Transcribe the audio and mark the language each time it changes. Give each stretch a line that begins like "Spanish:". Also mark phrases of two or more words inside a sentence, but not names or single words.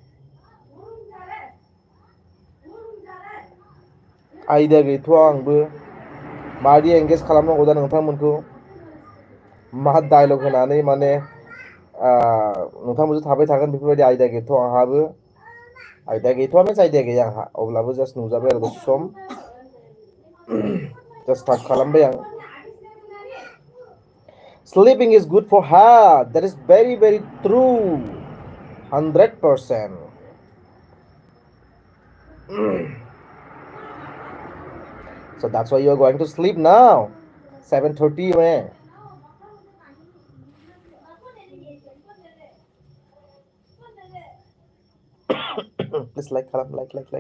Bodo: आइडिया गैथ'आ आंबो मादि एंगेज खालामनांगौ दा नोंथांमोनखौ मा डायलग होनानै माने नोंथांमोनजों थाबाय थागोन बेफोरबायदि आइडिया गैथ'आ आंहाबो आइडिया गैथ'आ मिन्स आइडिया गैया आंहा अब्लाबो जास्ट नुजाबाय आरो दसे सम
English: just start
Bodo: खालामबाय आं
English: Sleeping is good for health. That is very, very true. 100%. So that's why you are going to sleep now. 7:30 man. Please like.